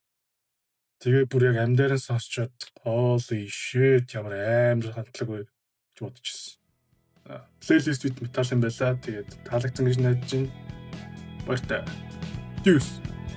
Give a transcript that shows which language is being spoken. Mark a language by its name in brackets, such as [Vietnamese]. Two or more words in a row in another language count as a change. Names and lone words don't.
[Mongolian] Тэгээ бүр яг амьдаар нь сонсчод [English] holy shit [Mongolian] ямар амар хамтлаг вэ гэж бодчихсон. [English] Playlist with metal [Mongolian] юм байла. Тэгээд таалагдсан гэж найдаж байна. Баяртай. Tschüss.